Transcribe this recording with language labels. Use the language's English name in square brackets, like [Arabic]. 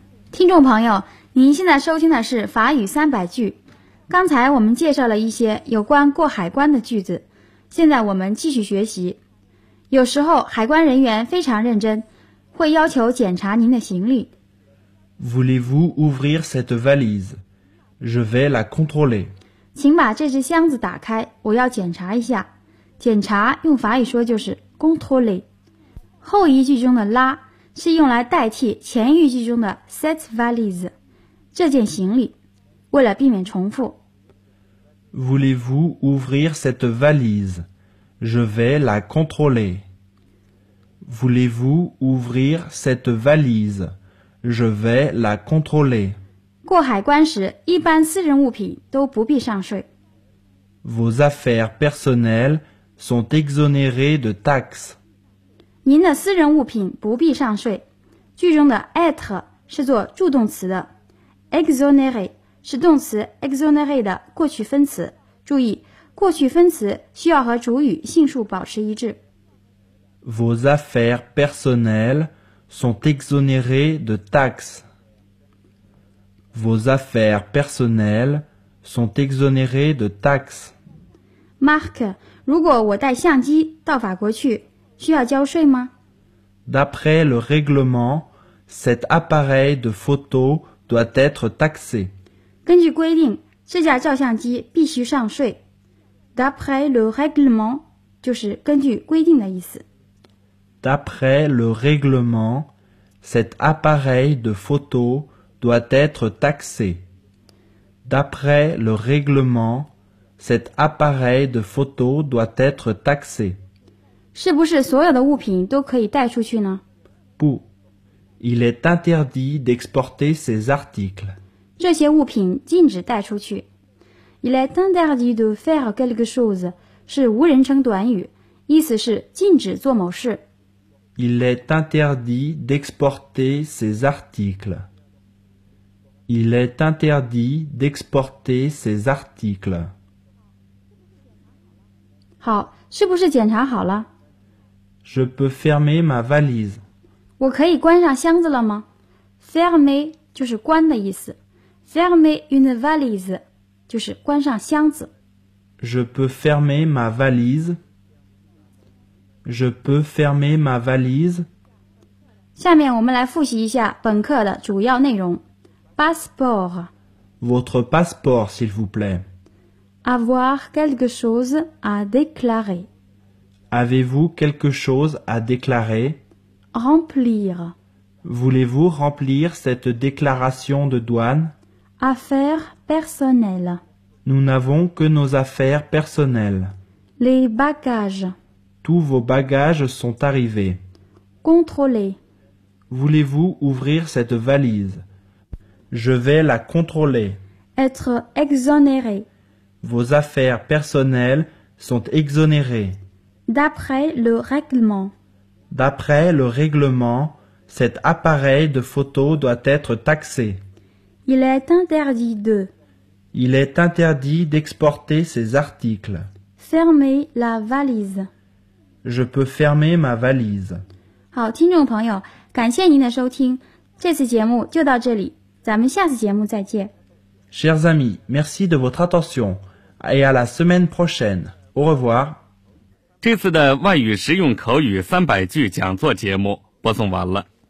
[Chinese] 听众朋友，您现在收听的是法语三百句。刚才我们介绍了一些有关过海关的句子，现在我们继续学习。有时候海关人员非常认真，会要求检查您的行李。 [French] Voulez-vous ouvrir cette valise? Je vais la contrôler. [Chinese] 请把这只箱子打开，我要检查一下。检查用法语说就是 contrôler。后一句中的拉是用来代替前一句中的 [French] cette valise， [Chinese] 这件行李。为了避免重复 [French] ，Voulez-vous ouvrir cette valise？ Je vais la contrôler。 Voulez-vous ouvrir cette valise？ Je vais la contrôler。 [Chinese] 过海关时，一般私人物品都不必上税。 [French] Vos affaires personnelles sont exonérées de taxes。 [Chinese] 您的私人物品不必上税。句中的 être 是做助动词的， exonere 是动词 exonere 的过去分词。注意，过去分词需要和主语性数保持一致。 [French] Vos affaires personnelles sont exonérées de taxes. Vos affaires personnelles sont exonérées de taxes. [Chinese] Marc, 如果我带相机到法国去，需要交税吗？ [French] D'après le règlement, cet appareil de photo doit être taxé. [Chinese] 根据规定，这架照相机必须上税。 [French] D'après le règlement [Chinese] 就是根据规定的意思。 [French] D'après le règlement, cet appareil de photo doit être taxé. D'après le règlement, cet appareil de photo doit être taxé. [Chinese] 是不是所有的物品都可以带出去呢？不 [French] ，il est interdit d'exporter ces articles. [Chinese] 这些物品禁止带出去。 [French] Il est interdit de faire quelque chose [Chinese] 是无人称短语，意思是禁止做某事。 [French] Il est interdit d'exporter ces articles. Il est interdit d'exporter ces articles. [Chinese] 好，是不是检查好了？ [French] Je peux fermer ma valise. [Chinese] 我可以关上箱子了吗？ Fermer 就是关的意思。 [French] Fermer une valise [Chinese] 就是关上箱子。 [French] Je peux fermer ma valise. Je peux fermer ma valise. [Chinese] 下面我们来复习一下本课的主要内容。 [French] Passeport. Votre passeport, s'il vous plaît. Avoir quelque chose à déclarer. Avez-vous quelque chose à déclarer? Remplir. Voulez-vous remplir cette déclaration de douane? Affaires personnelles. Nous n'avons que nos affaires personnelles. Les bagages. Tous vos bagages sont arrivés. Contrôler. Voulez-vous ouvrir cette valise? Je vais la contrôler. Être exonéré. Vos affaires personnelles sont exonérées. D'après le règlement. D'après le règlement, cet appareil de photo doit être taxé. Il est interdit de. Il est interdit d'exporter ces articles. Fermez la valise. Je peux fermer ma valise. [Chinese] 好，听众朋友，感谢您的收听。这次节目就到这里，咱们下次节目再见。 [French] Chers amis, merci de votre attention et à la semaine prochaine. Au revoir. [Chinese] 这次的外语实用口语三百句讲座节目播送完了。